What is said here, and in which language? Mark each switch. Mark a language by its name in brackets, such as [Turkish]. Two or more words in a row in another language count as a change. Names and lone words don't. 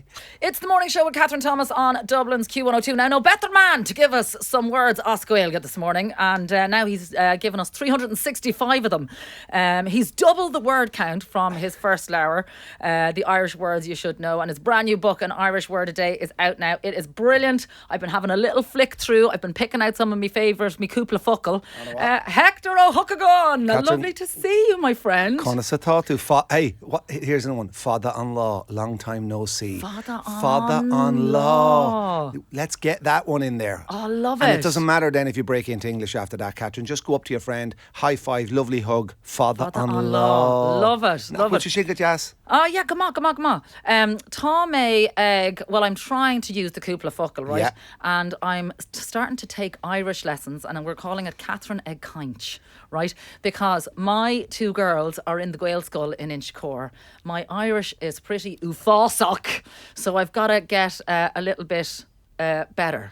[English] It's the morning show with Kathryn Thomas on Dublin's Q102. Now, no better man to give us some words [Irish] as Gaeilge [English] this morning, and now he's given us 365 of them. He's doubled the word count from his first hour, the Irish words you should know, and his brand new book, An Irish Word a Day, is out now. It is brilliant. I've been having a little flick through. I've been picking out some of my favourites, my [Irish] cúpla focal. [English] Hector Ó. Lovely to see you, my friend. Hey, here's another one. Father-in-law, long time no see. Father-in-law. Father-in-law. Let's get that one in there. Oh, I love it. And it doesn't matter then if you break into English after that, Kathryn. Just go up to your friend, high five, lovely hug. Father-in-law. Love it. Love Would it. you shake it, Jazz? Oh, yeah, come on. [Irish] Tá mé ag, [English] well, I'm trying to use the [Irish] cúpla focal, [English] right? Yeah. And I'm starting to take Irish lessons, and we're calling it Kathryn ag Kaint, right? Because my two girls are in the Gael school in Inchicore. My Irish is pretty ufásach, so I've got to get a little bit better.